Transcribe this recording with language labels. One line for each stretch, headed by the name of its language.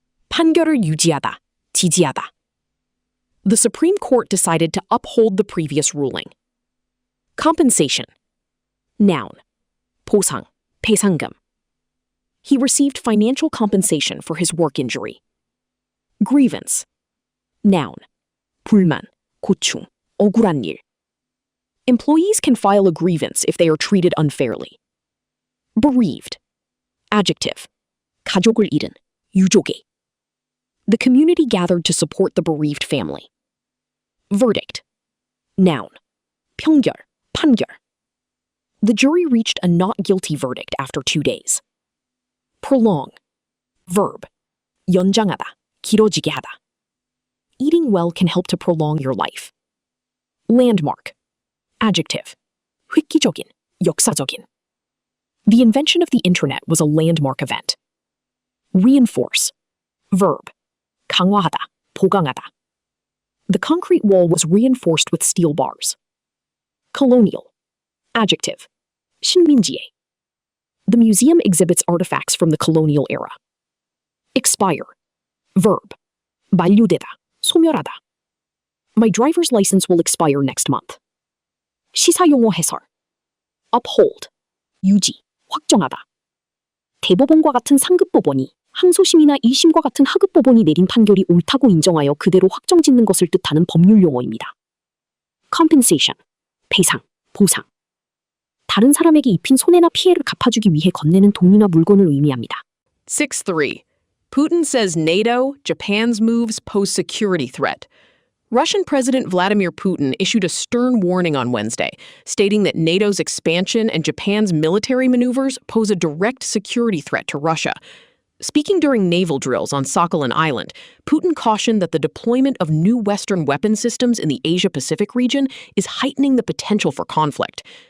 Korean: 판결을 유지하다, 지지하다.
English: The Supreme Court decided to uphold the previous ruling. Compensation. Noun.
Korean: 보상, 배상금.
English: He received financial compensation for his work injury. Grievance. Noun.
Korean: 불만, 고충, 억울한 일.
English: Employees can file a grievance if they are treated unfairly. Bereaved. Adjective.
Korean: 가족을 잃은, 유족의.
English: The community gathered to support the bereaved family. Verdict. Noun.
Korean: 평결, 판결.
English: The jury reached a not guilty verdict after 2 days. Prolong. Verb.
Korean: 연장하다, 길어지게 하다.
English: Eating well can help to prolong your life. Landmark. Adjective.
Korean: 획기적인, 역사적인.
English: The invention of the internet was a landmark event. Reinforce. Verb.
Korean: 강화하다, 보강하다.
English: The concrete wall was reinforced with steel bars. Colonial. Adjective.
Korean: 신민지의.
English: The museum exhibits artifacts from the colonial era. Expire. Verb.
Korean: 만료되다, 소멸하다.
English: My driver's license will expire next month.
Korean: 시사용어 해설. Uphold. 유지, 확정하다. 대법원과 같은 상급법원이 항소심이나 1심과 같은 하급법원이 내린 판결이 옳다고 인정하여 그대로 확정짓는 것을 뜻하는 법률 용어입니다. Compensation. 배상, 보상. 다른 사람에게 입힌 손해나 피해를 갚아주기 위해 건네는 돈이나 물건을 의미합니다. 6-3.
English: Putin says NATO, Japan's moves pose security threat. Russian President Vladimir Putin issued a stern warning on Wednesday, stating that NATO's expansion and Japan's military maneuvers pose a direct security threat to Russia. Speaking during naval drills on Sakhalin Island, Putin cautioned that the deployment of new Western weapon systems in the Asia-Pacific region is heightening the potential for conflict.